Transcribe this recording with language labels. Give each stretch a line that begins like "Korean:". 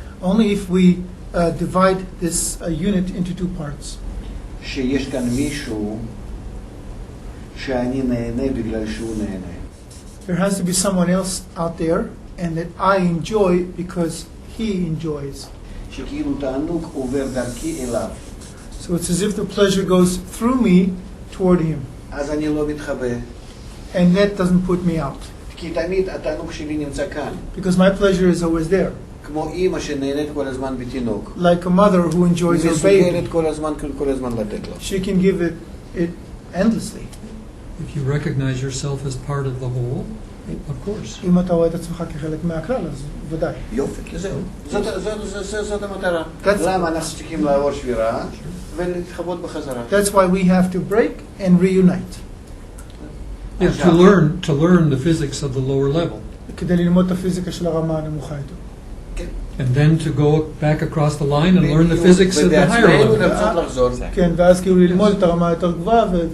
English: only if we divide this unit into two parts.
Hebrew: שיש כאן מישהו שאני נהנה בגלל שהוא נהנה.
English: There has to be someone else out there, and that I enjoy because he enjoys.
Hebrew: שכאילו תענוג עובר דרכי אליו.
English: So it's as if the pleasure goes through me toward him.
Hebrew: אז אני לא מתחבא.
English: And that doesn't put me out.
Hebrew: כי תמיד התענוג שלי נמצא כאן.
English: Because my pleasure is always there.
Hebrew: כמו אימא שנהנית כל הזמן בתינוק.
English: Like a mother who enjoys her baby.
Hebrew: מסוגלת כל הזמן לתת לו.
English: She can give it endlessly. If you recognize yourself as part of the whole, of course.
Hebrew: אם אתה רואה את עצמך כחלק מהכלל, אז ודאי. יופי, זהו. זאת המטרה. למה אנחנו צריכים לעבור שבירה ולהתחבות בחזרה?
English: That's why we have to break and reunite. Yeah, to learn the physics of the lower level.
Hebrew: כדי ללמוד את הפיזיקה של הרמה הנמוכה יותר.
English: And then to go back across the line and learn the physics of the higher level.
Hebrew: כן, ואז כאילו ללמוד את הרמה יותר גבוהה